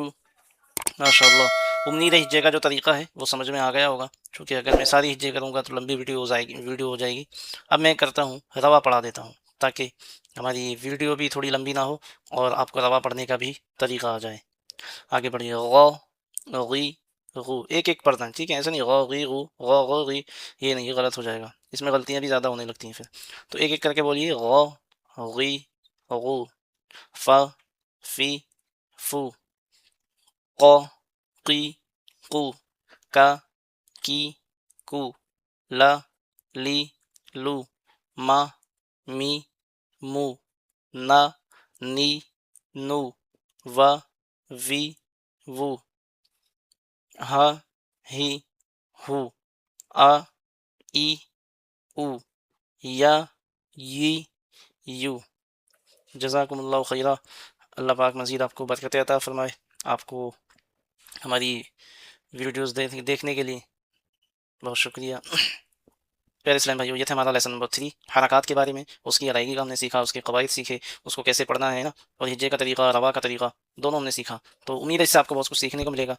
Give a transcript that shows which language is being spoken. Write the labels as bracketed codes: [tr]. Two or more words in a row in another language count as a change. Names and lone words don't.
[ur] ماشاء اللہ، امید ہے ہجے کا جو طریقہ ہے وہ سمجھ میں آ گیا ہوگا، چونکہ اگر میں ساری ہجے کروں گا تو لمبی ویڈیو ہو جائے گی۔ اب میں کرتا ہوں روا پڑھا دیتا ہوں تاکہ ہماری ویڈیو بھی تھوڑی لمبی نہ ہو اور آپ کو روا پڑھنے کا بھی طریقہ آ جائے۔ آگے بڑھیے، غ، غی، غو، ایک ایک پڑھنا ہے، ٹھیک ہے؟ ایسا نہیں غ غی غو، غ غ غی، یہ نہیں، یہ غلط ہو جائے گا، اس میں غلطیاں بھی زیادہ ہونے لگتی ہیں پھر، تو ایک ایک کر کے بولیے، غ، غی، غو، ف، فی، فو، ق، قی، قو، ک، کی، کو، ل، لی، لو، م، می، مو، ن، نی، نو، و، وی، وو، ہ، ہی، ہو، ا، ای، او، یا، ی، یو۔ [ar] جزاکم اللہ خیرہ، [ur] اللہ پاک مزید آپ کو برکت عطا فرمائے، آپ کو ہماری ویڈیوز دیکھنے کے لیے بہت شکریہ۔ پیارے اسلام بھائیو، یہ تھا ہمارا لیسن نمبر 3 حرکات کے بارے میں، اس کی ادائیگی کا ہم نے سیکھا، اس کے قواعد سیکھے، اس کو کیسے پڑھنا ہے نا، اور ہجے کا طریقہ، روا کا طریقہ، دونوں ہم نے سیکھا، تو امید ہے اس سے آپ کو بہت کچھ سیکھنے کو ملے گا۔